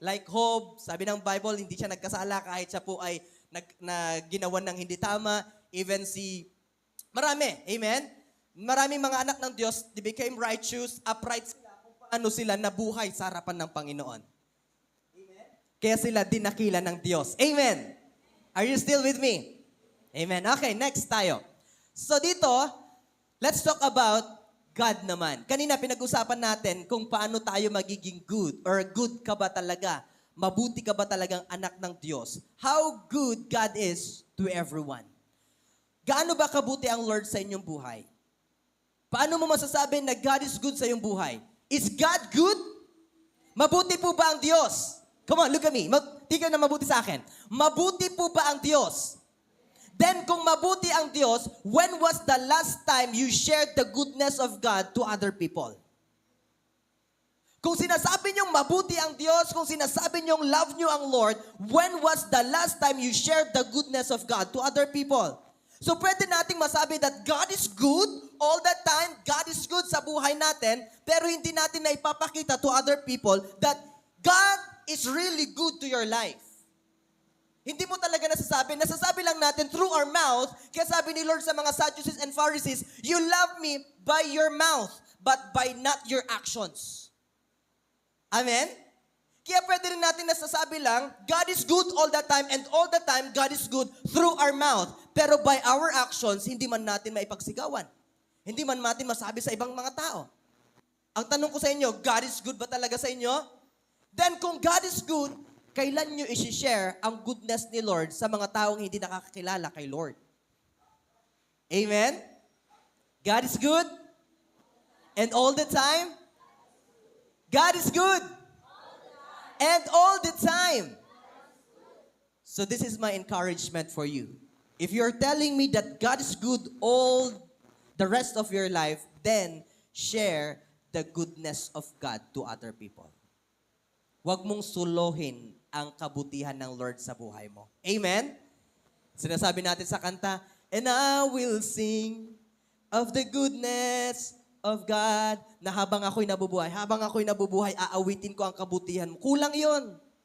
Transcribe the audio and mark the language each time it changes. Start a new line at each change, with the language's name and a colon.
Filipino: Like Job, sabi ng Bible, hindi siya nagkasala kahit siya po ay ginawan ng hindi tama. Even marami. Amen? Maraming mga anak ng Diyos,
English: they became righteous, upright
Filipino: sila kung paano sila nabuhay sa harapan ng Panginoon. Amen? Kaya sila dinakila ng Diyos.
English: Amen? Are you still with me? Amen. Okay,
Filipino: next tayo.
English: So dito, let's talk about God naman.
Filipino: Kanina pinag-usapan natin kung paano tayo magiging good or good ka ba talaga? Mabuti ka ba talagang anak ng Diyos?
English: How good God is to everyone.
Filipino: Gaano ba kabuti ang Lord sa inyong buhay? Paano mo masasabi na
English: God is good
Filipino: sa iyong buhay?
English: Is God good?
Filipino: Mabuti po ba ang Diyos?
English: Come on, look at me.
Filipino: Tingnan na mabuti sa akin. Mabuti po ba ang Diyos? Then kung mabuti ang Diyos,
English: when was the last time you shared the goodness of God to other people?
Filipino: Kung sinasabi niyong mabuti ang Diyos, kung sinasabi niyong love niyo ang Lord,
English: when was the last time you shared the goodness of God to other people? So pwede nating masabi that God is good all the time, God is good
Filipino: sa buhay natin, pero hindi natin na ipapakita
English: to other people that God is really good to your life.
Filipino: Hindi mo talaga nasasabi lang natin
English: through our mouth, kaya sabi ni Lord sa mga Sadducees and Pharisees, you love me by your mouth, but by not your actions. Amen?
Filipino: Kaya pwede rin natin nasasabi lang,
English: God is good all the time, and all the time, God is good through our mouth.
Filipino: Pero
English: by our actions,
Filipino: hindi man natin maipagsigawan. Hindi man natin masabi sa ibang mga tao. Ang tanong ko sa inyo,
English: God is good
Filipino: ba talaga sa inyo? Then kung
English: God is good,
Filipino: kailan nyo isi-share ang goodness ni Lord sa mga taong hindi nakakakilala kay Lord?
English: Amen? God is good? And all the time? God is good. And all the time. So this is my encouragement for you. If you're telling me that God is good all the rest of your life, then share the goodness of God to other people.
Filipino: Huwag mong suluhin ang kabutihan ng Lord sa buhay mo. Amen? Sinasabi natin sa kanta,
English: and I will sing of the goodness of God,
Filipino: na habang ako'y nabubuhay, aawitin ko ang kabutihan mo. Kulang yon.